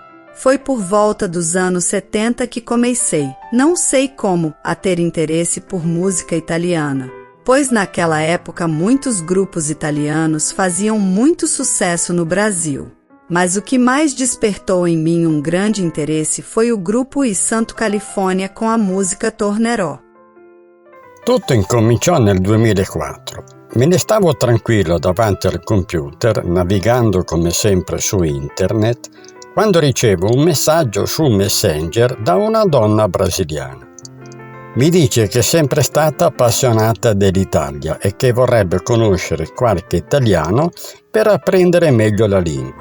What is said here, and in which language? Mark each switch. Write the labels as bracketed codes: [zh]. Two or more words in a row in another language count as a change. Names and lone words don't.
[pt] Foi por volta dos anos 70 que comecei, não sei como, a ter interesse por música italiana, pois naquela época muitos grupos italianos faziam muito sucesso no Brasil. Mas o que mais despertou em mim um grande interesse foi o gruppo I Santo California com a música Tornerò. [it] Tutto incominciò nel 2004. Me ne stavo tranquillo davanti al computer, navigando come sempre su internet, quando ricevo un messaggio su Messenger da una donna brasiliana. Mi dice che è sempre stata appassionata dell'Italia e che vorrebbe conoscere qualche italiano per apprendere meglio la lingua.